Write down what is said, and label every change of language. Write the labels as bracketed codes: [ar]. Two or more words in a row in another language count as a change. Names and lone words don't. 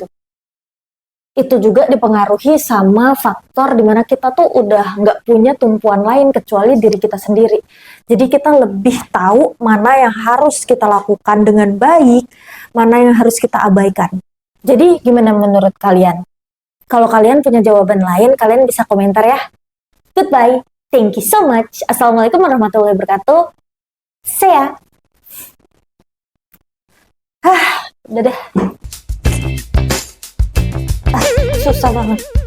[id] Itu juga dipengaruhi sama faktor dimana kita tuh udah nggak punya tumpuan lain kecuali diri kita sendiri. Jadi kita lebih tahu mana yang harus kita lakukan dengan baik, mana yang harus kita abaikan. Jadi gimana menurut kalian? Kalau kalian punya jawaban lain, kalian bisa komentar ya. [en] Goodbye. Thank you so much. [ar] Assalamualaikum warahmatullahi wabarakatuh. [en] See ya. [id] Udah deh. Susah banget.